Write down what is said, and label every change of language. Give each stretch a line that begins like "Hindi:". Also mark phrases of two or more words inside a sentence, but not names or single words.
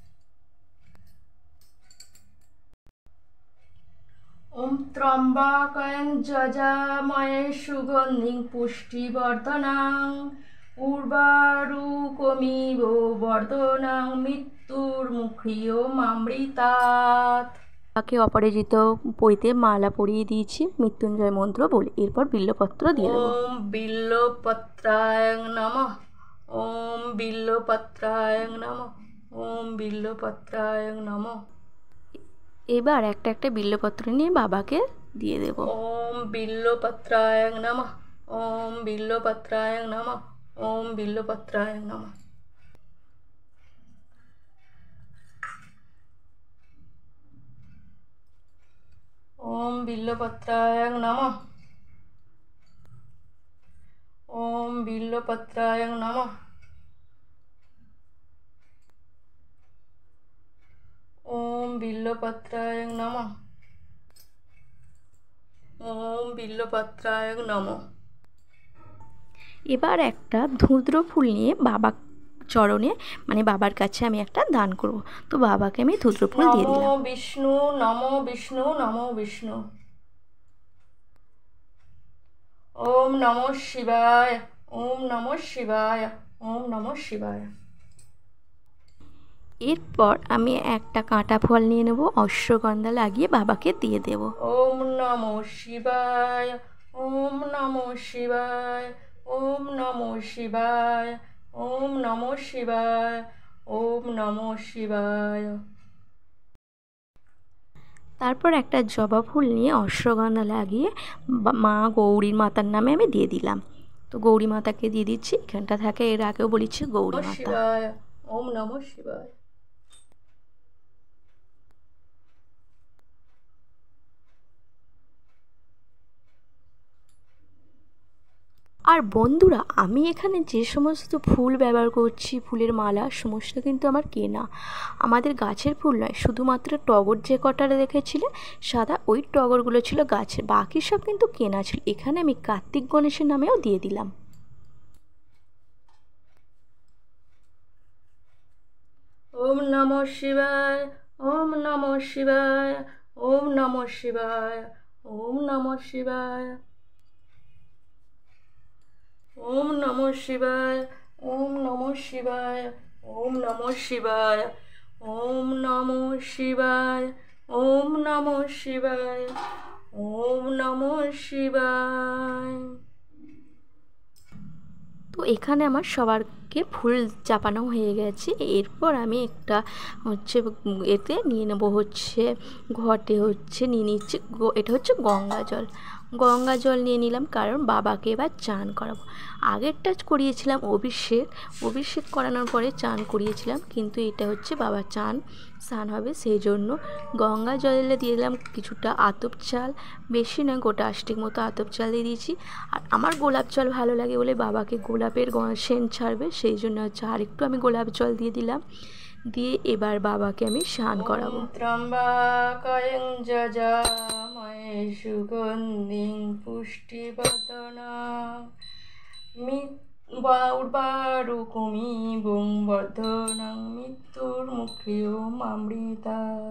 Sanskrit: ওম ত্রম্বকং যজামহে সুগন্ধিং পুষ্টিবর্ধনং উর্বারুকমিব বর্ধনং মৃত্যুর্মুক্ষীয় মামৃতাৎ।
Bangla: তাকে অপরাজিত পইতে মালা পরিয়ে দিয়েছি মৃত্যুঞ্জয় মন্ত্র বলে। এরপর বিল্লপত্র দিয়ে দেবো।
Sanskrit: ওম বিল্লপত্রায় নমঃ, ওম বিল্লপত্রায় নমঃ, ওম বিল্লপত্রায় নমঃ।
Bangla: এবার একটা একটা বিল্লপত্র নিয়ে বাবাকে দিয়ে দেব।
Sanskrit: ওম বিল্লপত্রায় নমঃ, ওম বিল্লপত্রায় নমঃ, ওম বিল্লপত্রায় নমঃ। ওম বিল্লপত্রায় নমঃ, ওম বিল্লপত্রায় নমঃ, ওম বিল্লপত্রায় নমঃ, ওম বিল্লপত্রায় নমঃ।
Bangla: এবার একটা ধুদ্র ফুল নিয়ে বাবা চরণে মানে বাবার কাছে আমি একটা দান করব। তো বাবাকে আমি ধুদ্র ফুল দিয়ে দিলাম।
Sanskrit: নমো বিষ্ণু, নমো বিষ্ণু, নমো বিষ্ণু। ওম নমঃ শিবায়, ওম নমঃ শিবায়, ওম নমঃ শিবায়।
Bangla: এরপর আমি একটা কাঁটা ফল নিয়ে নেব, অশ্বগন্ধা লাগিয়ে বাবাকে দিয়ে দেব।
Sanskrit: ওম নমঃ শিবায়, ওম নমঃ শিবায়, ওম নমঃ শিবায়, ওম নমঃ শিবায়, ওম নমঃ শিবায়।
Bangla: তারপর একটা জবা ফুল নিয়ে অশ্বগন্ধা লাগিয়ে মা গৌরীর মাতার নামে আমি দিয়ে দিলাম। তো গৌরী মাতাকে দিয়ে দিচ্ছি, এখানটা থাকে, এর আগেও বলেছি গৌরী মাতা।
Sanskrit: ওম নমঃ শিবায়।
Bangla: আর বন্ধুরা, আমি এখানে যে সমস্ত ফুল ব্যবহার করছি, ফুলের মালা সমস্ত কিন্তু আমার কেনা, আমাদের গাছের ফুল নয়। শুধুমাত্র টগর যে কটা দেখেছিলে সাদা, ওই টগরগুলো ছিল গাছের, বাকি সব কিন্তু কেনা ছিল। এখানে আমি কার্তিক গণেশের নামেও দিয়ে দিলাম।
Sanskrit: ওম নমঃ শিবায়, ওম নমঃ শিবায়, ওম নমঃ শিবায়, ওম নমঃ শিবায়, ওম নমঃ শিবায়, ওম নমঃ শিবায়, ওম নমঃ শিবায়, ওম নমঃ শিবায়, ওম নমঃ শিবায়, ওম নমঃ শিবায়।
Bangla: তো এখানে আমার সবারকে ফুল চাপানো হয়ে গেছে। এরপর আমি একটা হচ্ছে এতে নিয়ে নেবো, হচ্ছে ঘটে হচ্ছে নিয়ে নিচ্ছি, এটা হচ্ছে গঙ্গা জল। গঙ্গা জল নিয়ে নিলাম, কারণ বাবাকে এবার চান করাবো। আগেরটা করিয়েছিলাম অভিষেক করানোর পরে চান করিয়েছিলাম, কিন্তু এটা হচ্ছে বাবার স্নান হবে, সেই জন্য গঙ্গা জলে দিয়ে দিলাম কিছুটা আতপ চাল, বেশি না, গোটা 8 মতো আতপ চাল দিয়ে দিয়েছি। আর আমার গোলাপ জল ভালো লাগে বলে বাবাকে গোলাপের সেন্ট ছাড়বে, সেই জন্য হচ্ছে আর একটু আমি গোলাপ জল দিয়ে দিলাম। দিয়ে এবার বাবাকে আমি স্নান করাবো।
Sanskrit: ত্রম্বাকায়ং যজামহে সুগন্ধিং পুষ্টিবর্ধনাং উর্বারুকমিবং বর্ধনাং মৃত্যুর্মুক্ষীয়মামৃতাৎ।